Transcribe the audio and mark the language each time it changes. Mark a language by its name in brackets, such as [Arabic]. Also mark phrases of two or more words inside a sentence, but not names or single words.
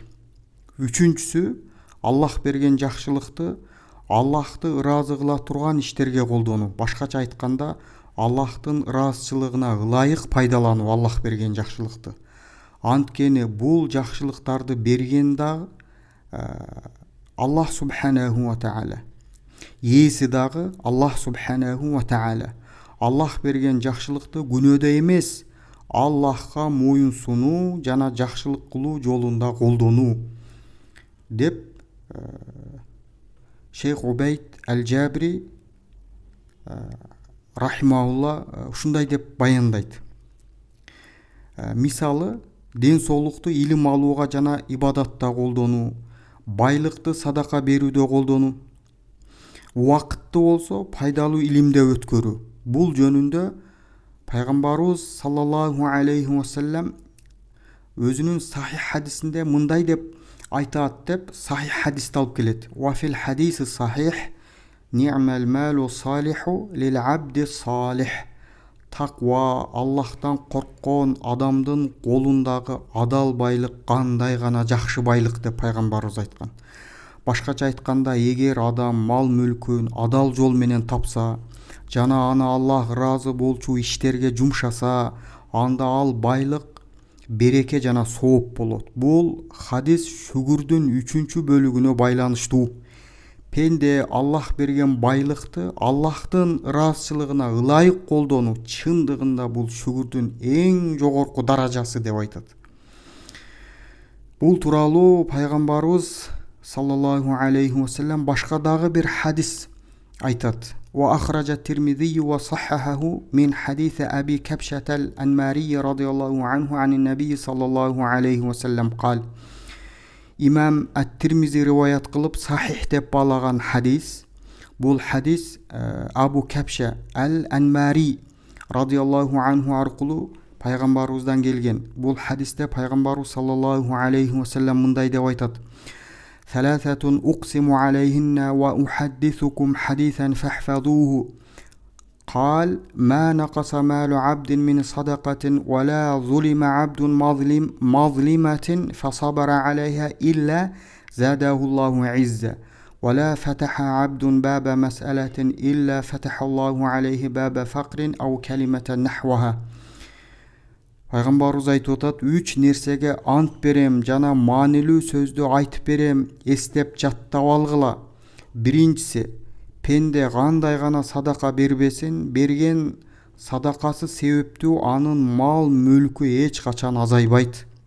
[Kyrgyz] Үчүнчүсү, Аллах берген жакшылыкты Аллахты ыраазы кыла турган иштерге колдонуу. Башкача айтканда, Аллахтын ыраазычылыгына ылайык пайдалануу Аллах берген жакшылыкты. Анткени бул жакшылыктарды берген дагы Аллах [Arabic] سبحانه وتعالى. [Kyrgyz] Ээси дагы Аллах [Arabic] سبحانه وتعالى. [Kyrgyz] Аллах берген жакшылыкты күнөөдө эмес, Аллахка моюн сунуу жана жакшылык кылуу жолунда колдонуу деп Шейх Убайд аль-Джабри рахимаулла ушундай деп баяндайт. Мисалы, ден соолукту илим алууга жана ибадатта колдонуу, байлыкты садака берүүдө колдонуу, убакытты болсо пайдалуу илимде өткөрүү. Бул жөнүндө пайгамбарыбыз [Arabic] صلى الله عليه وسلم [Kyrgyz] өзүнүн сахих хадисинде мындай деп айтат деп сахих хадисти алып келет. [Arabic] وفي الحديث الصحيح نعم المال الصالح للعبد الصالح. [Kyrgyz] Таква, Аллахтан корккон адамдын колундагы адал байлык кандай гана жакшы байлык деп пайгамбарыбыз айткан. Башкача айтканда, эгер адам мал мүлкүн адал жол менен тапса, жана аны Аллах ыраазы болчу иштерге жумшаса, анда ал байлык, береке жана сооп болот. Бул хадис шүгүрдүн 3-чү бөлүгүнө байланыштуу. Пенде Аллах берген байлыкты Аллахтын ыраазычылыгына ылайык колдонуу чындыгында бул шүгүрдүн эң жогорку даражасы деп айтат. Бул тууралуу пайгамбарыбыз [Arabic] صلى الله عليه وسلم [Kyrgyz] башка дагы бир хадис айтат. [Arabic] وأخرج الترمذي وصححه من حديث أبي كبشة الأنماري رضي الله عنه عن النبي صلى الله عليه وسلم قال. [Kyrgyz] Имам ат-Тирмизи риваят кылып сахих деп баалаган хадис. Бул хадис Абу Кабша аль-Анмари [Arabic] رضي الله عنه [Kyrgyz] аркылуу пайгамбарыбыздан келген. Бул хадисте пайгамбарыбыз [Arabic] صلى الله عليه وسلم [Kyrgyz] мындай деп айтат. [Arabic] ثلاثة أقسم عليهن وأحدثكم حديثا فاحفظوه. قال: ما نقص مال عبد من صدقة ولا ظلم عبد مظلمة فصبر عليها إلا زاده الله عزا ولا فتح عبد باب مسألة إلا فتح الله عليه باب فقر أو كلمة نحوها. [Kyrgyz] Пайгамбарыбыз айтып атат, 3 нерсеге ант берем жана маанилүү сөздү айтып берем, эстеп жаттап алгыла. Биринчиси, пенде кандай гана садака бербесин, берген садакасы себептүү анын мал мүлкү эч качан азайбайт.